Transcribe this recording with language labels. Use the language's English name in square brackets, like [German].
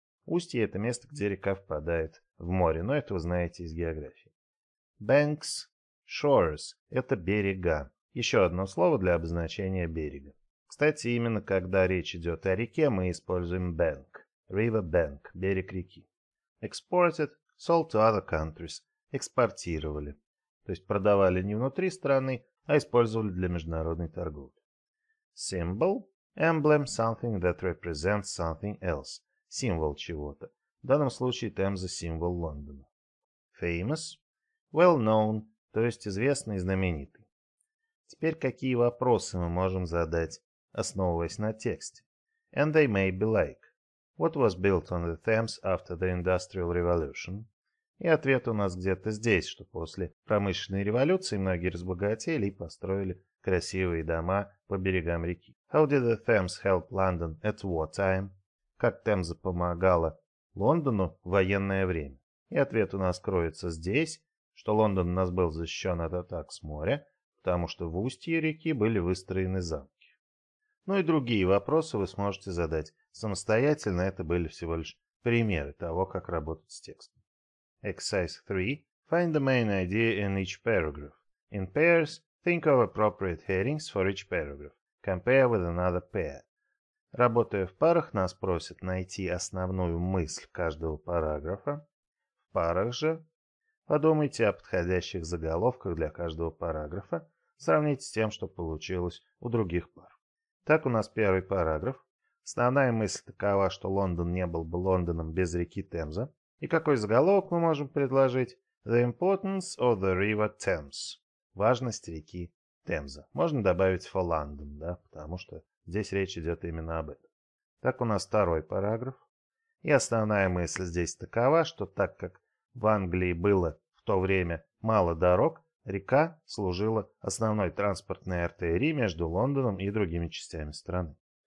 [Russian] Устье – это место, где река впадает в море, но это вы знаете из географии. [English] Banks, shores [Russian] – это берега. Еще одно слово для обозначения берега. Кстати, именно когда речь идет о реке, мы используем [English] bank, river bank, [Russian] берег реки. [English] Exported, sold to other countries – [Russian] экспортировали. То есть продавали не внутри страны, а использовали для международной торговли. [English] Symbol, emblem, something that represents something else. [Russian] Символ чего-то. В данном случае Темза символ Лондона. [English] Famous, well known, [Russian] то есть известный и знаменитый. Теперь какие вопросы мы можем задать, основываясь на тексте? [English] And they may be like. What was built on the Thames after the Industrial Revolution? [Russian] И ответ у нас где-то здесь, что после промышленной революции многие разбогатели и построили красивые дома по берегам реки. [English] How did the Thames help London at wartime? [Russian] Как Темза помогала Лондону в военное время? И ответ у нас кроется здесь, что Лондон у нас был защищен от атак с моря, потому что в устье реки были выстроены замки. И другие вопросы вы сможете задать самостоятельно, это были всего лишь примеры того, как работать с текстом. [English] Exercise 3. Find the main idea in each paragraph. In pairs, think of appropriate headings for each paragraph. Compare with another pair. [Russian] Работая в парах, нас просят найти основную мысль каждого параграфа. В парах же подумайте о подходящих заголовках для каждого параграфа. Сравните с тем, что получилось у других пар. Так у нас первый параграф. Основная мысль такова, что Лондон не был бы Лондоном без реки Темза. И какой заголовок мы можем предложить? [English] The importance of the river Thames. [Russian] Важность реки Темза. Можно добавить [English] for London, [Russian] потому что здесь речь идет именно об этом. Так у нас второй параграф. И основная мысль здесь такова, что так как в Англии было в то время мало дорог, река служила основной транспортной артерией между Лондоном и другими частями страны.